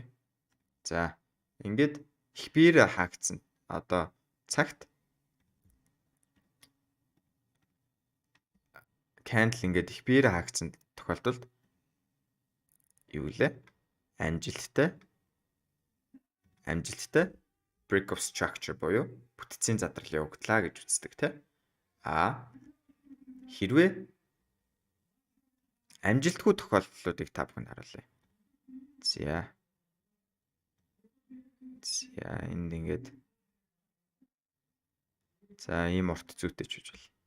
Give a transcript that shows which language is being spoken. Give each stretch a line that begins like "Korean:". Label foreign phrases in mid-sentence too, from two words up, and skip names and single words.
Mongolian: За ингээд их биеэр хаагдсан одоо цагт candle ингээд их биеэр хаагдсан тохиолдолд юу лээ? Амжилттай
English: break of structure
Mongolian: буюу бүтцийн задрал явагдлаа гэж үздэг тий. Хэрвээ амжилтгүй тохиолдлуудыг та бүхэнд харуулъя. За энд ингээд ийм урт зүйтэй ч гэж бол.